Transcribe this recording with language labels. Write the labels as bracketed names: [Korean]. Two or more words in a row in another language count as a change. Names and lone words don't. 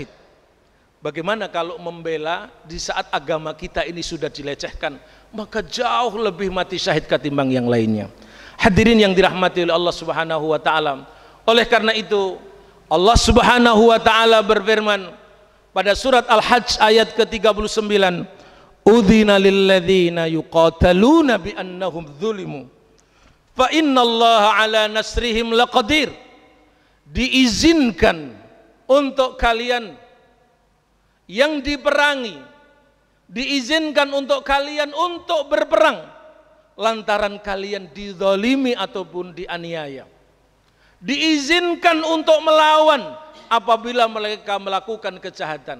[Indonesian] Bagaimana kalau membela di saat agama kita ini sudah dilecehkan, maka jauh lebih mati syahid ketimbang yang lainnya. Hadirin yang dirahmati oleh Allah [Arabic] سبحانه وتعالى, [Indonesian] oleh karena itu Allah [Arabic] سبحانه وتعالى [Indonesian] berfirman pada surat Al-Hajj ayat ke-39, [Arabic] "أذن للذين يقاتلون بأنهم ظلموا وإن الله على نصرهم لقدير." [Indonesian] Diizinkan untuk kalian yang diperangi, diizinkan untuk kalian untuk berperang lantaran kalian dizalimi ataupun dianiaya. Diizinkan untuk melawan apabila mereka melakukan kejahatan.